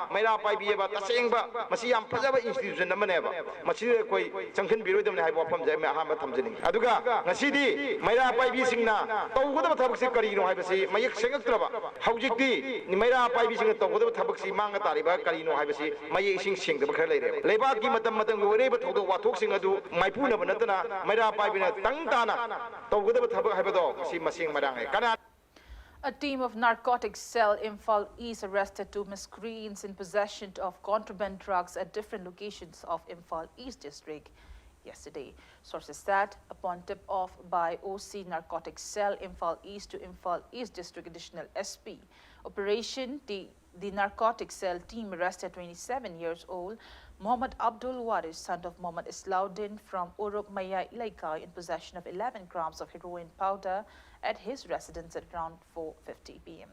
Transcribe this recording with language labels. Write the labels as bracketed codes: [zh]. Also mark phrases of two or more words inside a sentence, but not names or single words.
[mni] Maira Paibi ba tasengba masi yam phajaba institution amane ba masi koi changkhin birodam ne haibo pham jai me ahama thamjini aduga ngasidi Maira Paibi singna tawgodaba thabak se kari no haibasi mayek sengaktraba haujikti ni Maira Paibi singna tawgodaba thabak si manga tariba kari no haibasi mayek sing singdaba khar leire lebak ki matam matam gore ba thogdo wathok sing adu maipuna banatana Maira Paibi na tangtana tawgodaba thabak haibado si masing marang [en] A team of narcotics cell Imphal East arrested two miscreants in possession of contraband drugs at different locations of Imphal East district yesterday. Sources said upon tip-off by OC Narcotics Cell Imphal East to Imphal East District Additional SP Operation, the narcotics cell team arrested 27 years old Muhammad Abdul Waris, son of Muhammad Islauddin from Uruk Maya Ilaika, in possession of 11 grams of heroin powder at his residence at around 4:50 p.m.